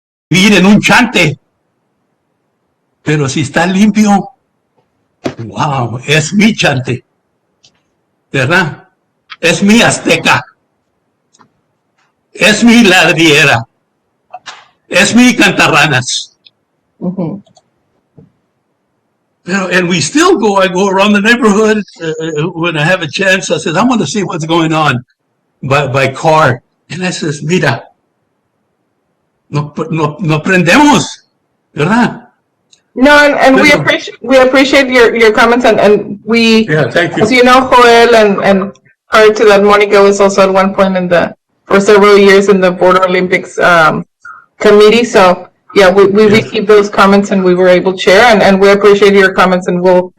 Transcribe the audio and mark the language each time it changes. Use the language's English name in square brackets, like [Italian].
[Spanish] Vivir en un chante, pero si está limpio, wow, es mi chante, ¿verdad? Es mi azteca, es mi ladriera, es mi cantarranas. Mm-hmm. [English] And we still I go around the neighborhood when I have a chance. I said, I want to see what's going on by car. And I says, [Spanish] mira, no prendemos, ¿verdad? [English] No, and we appreciate your comments, and we, yeah, thank you. As you know, Joel and prior to that, Monica was also at one point for several years in the Border Olympics committee. So yeah, we received those comments and we were able to share, and we appreciate your comments, and we'll